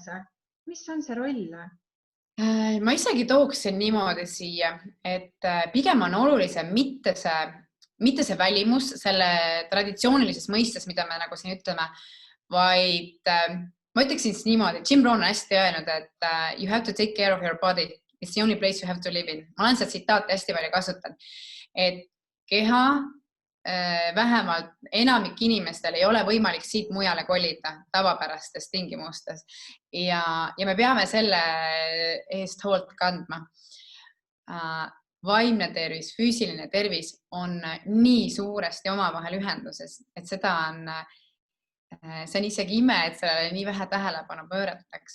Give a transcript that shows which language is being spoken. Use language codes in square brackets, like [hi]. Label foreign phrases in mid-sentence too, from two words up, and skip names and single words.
[et] Mis on see roll? Ma isegi tooksin niimoodi siia, et pigem on olulisem mitte see välimus selle traditsioonilises mõistes, mida me nagu siin ütleme, vaid ma ütleksin siis niimoodi, Jim Rohn on hästi öelnud, et [en] you have to take care of your body. It's the only place you have to live in. [et] Ma olen seda tsitaati hästi palju kasutanud, et keha vähemalt enamik inimestel ei ole võimalik siit mujale kolida tavapärastes tingimustes ja me peame selle eest hoolt kandma. Vaimne tervis, füüsiline tervis on nii suuresti omavahel ühenduses, et see on isegi ime, et sellele nii vähe tähelepanu pööratakse.